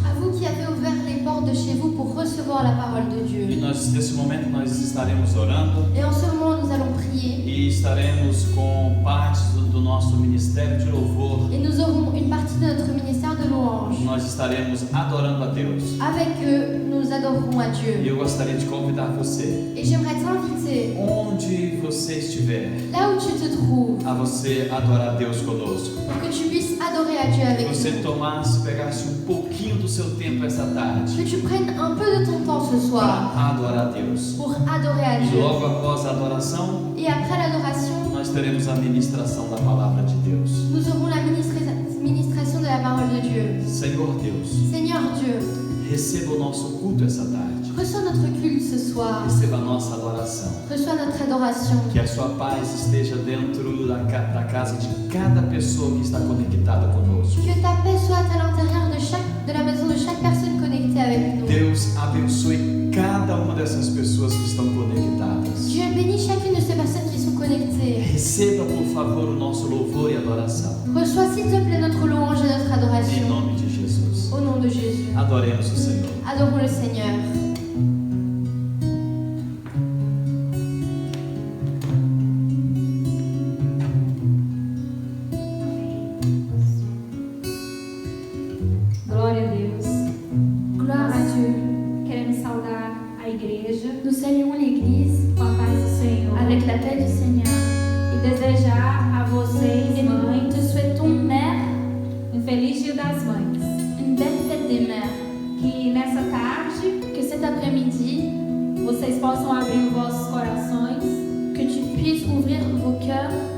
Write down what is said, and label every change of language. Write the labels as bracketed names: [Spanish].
[French] À vous qui avez ouvert les portes de chez vous pour recevoir la parole de Dieu. [Portuguese] E nesse momento nós estaremos orando. [French] Et en ce moment nous allons prier. [Portuguese] E estaremos com partes do nosso ministério de louvor. [French] Et nous aurons une partie de notre ministère de louange. [Portuguese] Nós estaremos adorando a Deus. [French] Avec eux, nous adorerons à Dieu. [Portuguese] E eu gostaria de convidar você. [French] Et j'aimerais t'inviter. [Portuguese] Onde você estiver. [French] Là où tu te trouves. [Portuguese] A você adorar a Deus conosco. [French] Pour que tu puisses adorer à Dieu avec nous. [Portuguese] Que você pegasse pouquinho do seu tempo essa tarde. [French] Que tu prennes un peu de ton temps ce soir. [Portuguese] Para adorar a Deus. [French] Pour adorer à Dieu. [Portuguese] E logo após a adoração. [French] Et après l'adoration. [Portuguese] Nós teremos a ministração da palavra de Deus. [French] Nous aurons la ministration de la parole de Dieu. [Portuguese] Senhor Deus. [French] Seigneur Dieu. [Portuguese] Receba o nosso culto essa tarde. [French] Reçois notre culte ce soir. [Portuguese] Receba a nossa adoração. [French] Reçois notre adoration. [Portuguese] Que a sua paz esteja dentro da casa de cada pessoa que está conectada conosco. [French] Que ta paix soit à l'intérieur de la maison de chaque personne connectée avec nous. [Portuguese] Deus abençoe cada uma dessas pessoas que estão conectadas. [French] Dieu bénit chacune de ces personnes qui sont connectées. [Portuguese] Receba, por favor, o nosso louvor e adoração. [French] Reçois, s'il te plaît, notre louange et notre adoration. [Portuguese] Em nome de Jesus. [French] Au nom de Jésus. [Portuguese] Adoremos o Senhor. [French] Adorons le Seigneur. [Portuguese] Glória a Deus. [French] Gloire à Dieu. [Portuguese] Queremos saudar a igreja. [French] Nous saluons l'Église [Portuguese] com a paz do Senhor. [French] Avec la paix du Seigneur. [Portuguese] E desejar a vocês, mães, [French] te souhaitons, mères, [Portuguese] feliz Dia das Mães. [French] Une belle fête des mères. [Portuguese] Que nessa tarde, [French] que cet après-midi, [Portuguese] vocês possam abrir vossos corações, [French] que tu puisses ouvrir vos cœurs